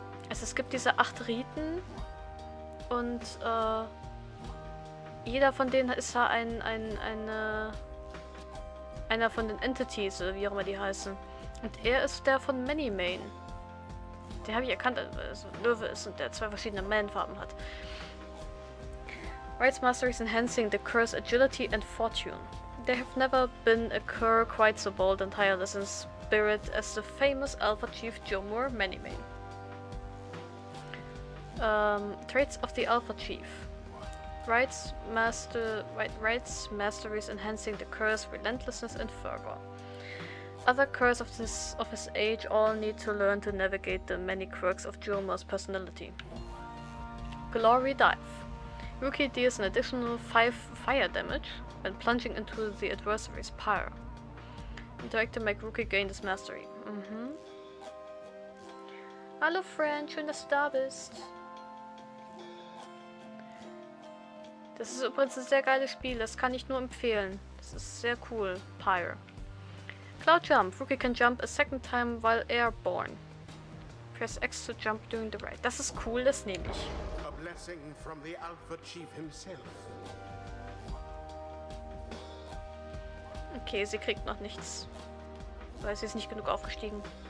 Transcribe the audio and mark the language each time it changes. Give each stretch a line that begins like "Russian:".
German: Also es gibt diese 8 Riten und jeder von denen ist da einer von den Entities, oder wie auch immer die heißen. Und er ist der von Many-Main. Den habe ich erkannt, also Löwe ist und der 2 verschiedene Man-Farben hat.
English: Rights Masteries enhancing the curse agility and fortune. There have never been a cur quite so bold and tireless in spirit as the famous Alpha Chief Jomur Many-Main. Traits of the Alpha Chief. Rights Masteries enhancing the curse, relentlessness and fervor. Other curs of his age all need to learn to navigate the many quirks of Jomur's personality. Glory Dive. Rookie deals an additional 5 fire damage when plunging into the adversary's pyre. Interact to make Rookie gain this mastery.
German: Hallo Friend, schön, dass du da bist. Das ist übrigens ein sehr geiles Spiel, das kann ich nur empfehlen. Das ist sehr cool. Pyre. Cloud Jump.
English: Rookie can jump a second time while airborne. Press X to jump during the ride.
German: Das ist cool, das nehme ich.
English: A blessing from the Alpha Chief himself.
German: Okay, sie kriegt noch nichts. Weil sie ist nicht genug aufgestiegen.